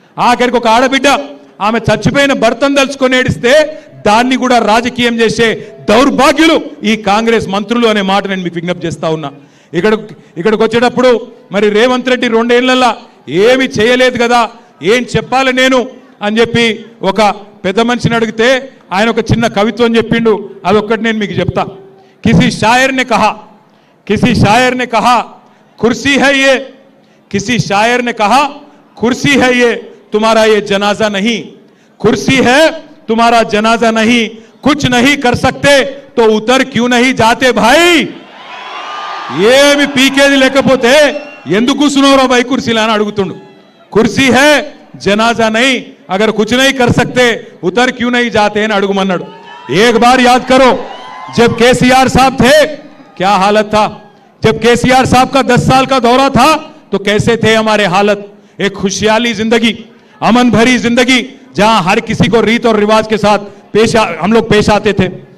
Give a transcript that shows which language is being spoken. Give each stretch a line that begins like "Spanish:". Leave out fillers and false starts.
Telugu: ఆఖరికి ఒక ఆడబిడ్డ ఆమె చచ్చిపోయిన భర్తను తలుచుకొని ఏడిస్తే దాన్ని కూడా రాజకీయం చేసే దౌర్భాగ్యులు ఈ కాంగ్రెస్ మంత్రులు అనే మాట నేను మీకు విజ్ఞప్తి చేస్తా ఉన్నా. ఇక్కడికి వచ్చేటప్పుడు మరి రేవంత్ రెడ్డి 2 ఏళ్లలో ఏమి చేయలేదు కదా, ఏం చెప్పాలి నేను అని చెప్పి ఒక పెద్ద మనిషిని అడిగితే ఆయన ఒక చిన్న కవిత్వం చెప్పిండు, అదొక్కటి నేను మీకు చెప్తా.
Hindi: కిసి షాయర్ నే కహా కుర్సీ హై యే, కిసి షాయర్ నే కహా కుర్సీ హై యే तुम्हारा ये जनाजा नहीं, कुर्सी है तुम्हारा जनाजा नहीं, कुछ नहीं कर सकते तो उतर क्यों नहीं जाते भाई.
Telugu: ఏమి పీకేది లేకపోతే ఎందుకు కూర్చున్నారో भाई కుర్సీలా అని అడుగుతుండు.
Hindi: కుర్సీ है जनाजा नहीं, अगर कुछ नहीं कर सकते उतर क्यों नहीं जाते
Telugu: అని అడుగుమన్నాడు.
Hindi: एक बार याद करो जब केसीआर साहब थे क्या हालत था, जब केसीआर साहब का 10 साल का दौरा था तो कैसे थे हमारे हालत. एक खुशहाली जिंदगी, अमन भरी जिंदगी जहां हर किसी को रीत और रिवाज के साथ हम लोग पेश आते थे.